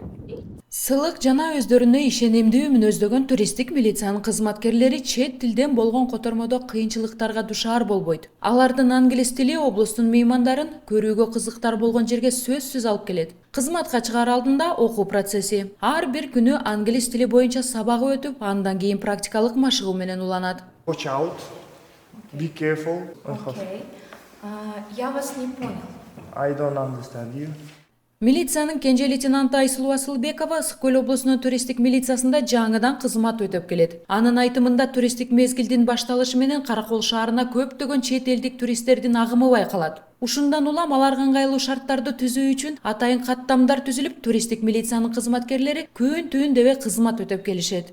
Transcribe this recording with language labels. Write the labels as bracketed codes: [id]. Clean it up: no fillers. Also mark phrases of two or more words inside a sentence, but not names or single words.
[ky] Сылык жана өздөрүнө ишенимдүү мүнөздөгөн туристтик милициянын кызматкерлери чет тилден болгон котормодо кыйынчылыктарга душар болбойт. Алардын англис тили облустун меймандарын көрүүгө кызыктар болгон жерге сөзсүз алып келет. Кызматка чыгаар алдында окуу процесси. Ар бир күнү англис тили боюнча сабагы өтүп, андан кийин практикалык машыгуу менен уланат. [en] Watch out. Be careful. [ru] Окей. Я вас не понял. [en] I don't understand you. [ky] Милициянын кенже лейтенанты Айсулуу Асылбекова Ысык Көл облусунун туристтик милициясында жаңыдан кызмат өтөп келет. Анын айтымында туристтик мезгилдин башталышы менен Каракол шаарына көптөгөн чет элдик туристтердин агымы байкалат. Ушундан улам аларга ыңгайлуу шарттарды түзүү үчүн атайын каттамдар түзүлүп, туристтик милициянын кызматкерлери күн-түн дебе кызмат өтөп келишет.